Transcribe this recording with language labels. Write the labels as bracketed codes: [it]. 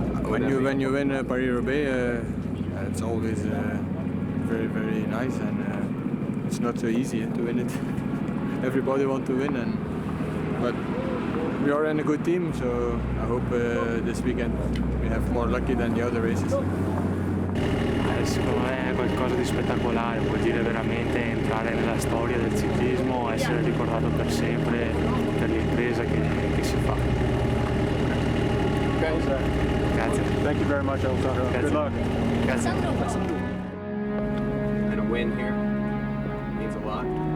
[en] When you win Paris-Roubaix, it's always very, very nice, and it's not so easy to win it. Everybody wants to win, but we are in a good team, so I hope this weekend we have more lucky than the other races. [it] Secondo me è qualcosa di spettacolare, vuol dire veramente entrare nella storia del ciclismo, essere ricordato per sempre per l'impresa che si fa. Grazie. [en] Thank you very much, Alessandro. Good luck. [it] Grazie. [en] And a win here means a lot.